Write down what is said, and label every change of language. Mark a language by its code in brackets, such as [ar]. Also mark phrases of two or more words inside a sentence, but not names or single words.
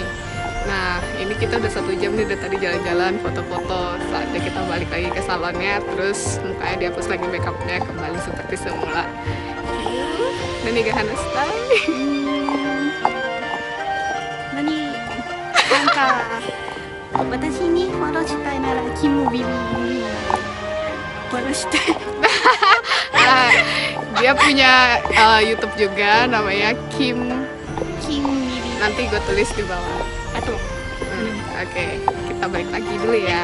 [id] Nah, ini kita udah 1 jam nih dari tadi jalan-jalan, foto-foto. Saatnya kita balik lagi ke salonnya, terus mukanya dihapus lagi, makeupnya kembali seperti semula. Dan ini Gahana style. [ja] なんか私にフォローしたいならキムビビにフォローしたい [id] Nah, dia punya YouTube juga, namanya Kim. キムビビ Nanti gue tulis di bawah. あと Oke, kita balik lagi dulu ya.